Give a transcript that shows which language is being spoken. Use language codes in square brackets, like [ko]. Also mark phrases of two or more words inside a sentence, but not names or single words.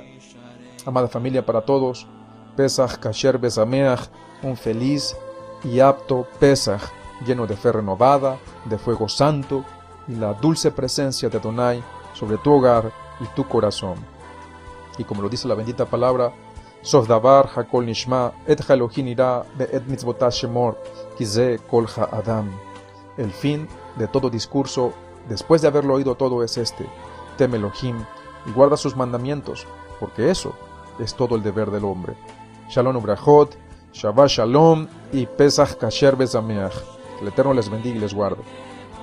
[es] Amada familia, para todos, [he] פסח כשר ושמח, [es] un feliz y apto Pesaj, lleno de fe renovada, de fuego santo y la dulce presencia de Adonai sobre tu hogar y tu corazón. Y como lo dice la bendita palabra, [he] סוף דבר הכל נשמע את האלהים ירא ואת מצותיו שמור כי זה כל האדם. [es] El fin de todo discurso, después de haberlo oído todo, es este: teme Elohim y guarda sus mandamientos, porque eso es todo el deber del hombre. [he] שלום וברכות שבת שלום y פסח כשר ושמח. [es] Que el Eterno les bendiga y les guarde.